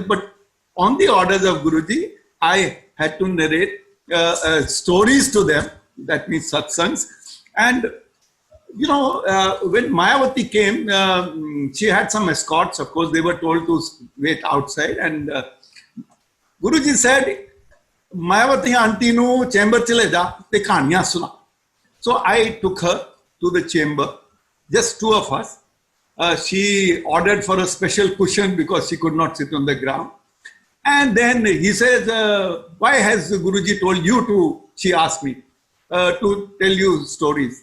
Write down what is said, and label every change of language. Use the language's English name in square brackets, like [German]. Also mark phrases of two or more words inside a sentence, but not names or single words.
[English] But on the orders of Guruji, I had to narrate stories to them. That means satsangs. And when Mayawati came, she had some escorts. Of course, they were told to wait outside. And Guruji said, [Punjabi] ਮਾਇਆਵਤੀ ਆਂਟੀ ਨੂੰ ਚੈਂਬਰ ਚਲੇ ਜਾ, ਤੇ ਕਹਾਣੀਆਂ ਸੁਣਾ. [English] So I took her to the chamber, just 2 of us. She ordered for a special cushion because she could not sit on the ground. And then he says, why has Guruji told you to, she asked me, to tell you stories.